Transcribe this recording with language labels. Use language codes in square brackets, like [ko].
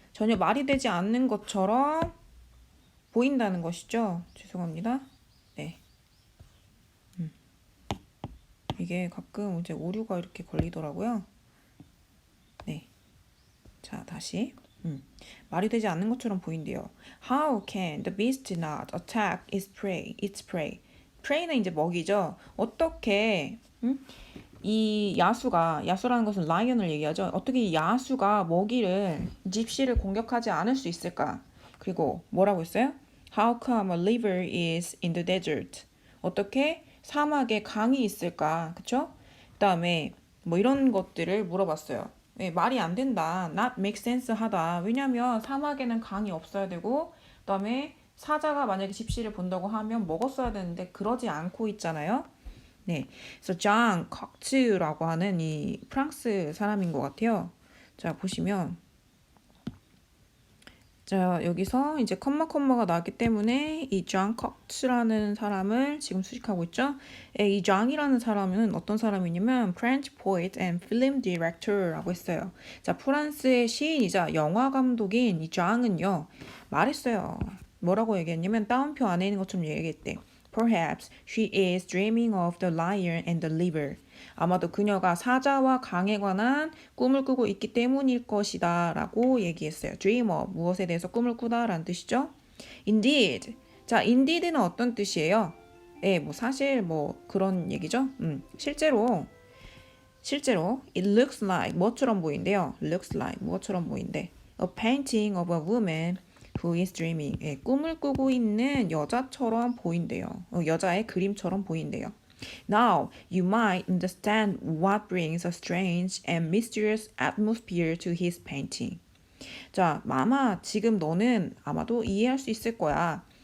[ko] 전혀 말이 되지 않는 것처럼 보인다는 것이죠. 죄송합니다. 네. 이게 가끔 이제 오류가 이렇게 걸리더라고요. 네. 자, 다시. 말이 되지 않는 것처럼 보인대요. [en] How can the beast not attack its prey? Its prey. [ko] prey는 이제 먹이죠. 어떻게 이 야수라는 것은 라이언을 얘기하죠. 어떻게 이 야수가 먹이를 집시를 공격하지 않을 수 있을까? 그리고 뭐라고 했어요? [en] How come a river is in the desert? [ko] 어떻게 사막에 강이 있을까? 그쵸? 그다음에 뭐 이런 것들을 물어봤어요. 예, 말이 안 된다. [en] Not make sense 하다. [ko] 왜냐면 사막에는 강이 없어야 되고 그다음에 사자가 만약에 집시를 본다고 하면 먹었어야 되는데 그러지 않고 있잖아요. 네, 그래서 장 칵츠라고 하는 이 프랑스 사람인 것 같아요. 자, 보시면 자, 여기서 이제 컴마가 나왔기 때문에 이 장 칵츠라는 사람을 지금 수식하고 있죠. 이 장이라는 사람은 어떤 사람이냐면 [en] French poet and film director [ko] 라고 했어요. 자, 프랑스의 시인이자 영화 감독인 이 장은요, 말했어요. 뭐라고 얘기했냐면 따옴표 안에 있는 것처럼 얘기했대. [en] Perhaps she is dreaming of the lion and the river. [ko] 아마도 그녀가 사자와 강에 관한 꿈을 꾸고 있기 때문일 것이다 라고 얘기했어요. dreamer, 무엇에 대해서 꿈을 꾸다 라는 뜻이죠. [en] indeed. [ko] 자, indeed는 어떤 뜻이에요? 예, 뭐 사실 뭐 그런 얘기죠. 실제로 [en] it looks like [ko] 뭐처럼 보인대요. [en] looks like [ko] 무엇처럼 보인대. [en] a painting of a woman who is dreaming. [ko] 예, 꿈을 꾸고 있는 여자처럼 보인대요. 여자의 그림처럼 보인대요. [en] Now, you might understand what brings a strange and mysterious atmosphere to his painting. [ko] 자, 아마 지금 너는 아마도 이해할 수 있을 거야.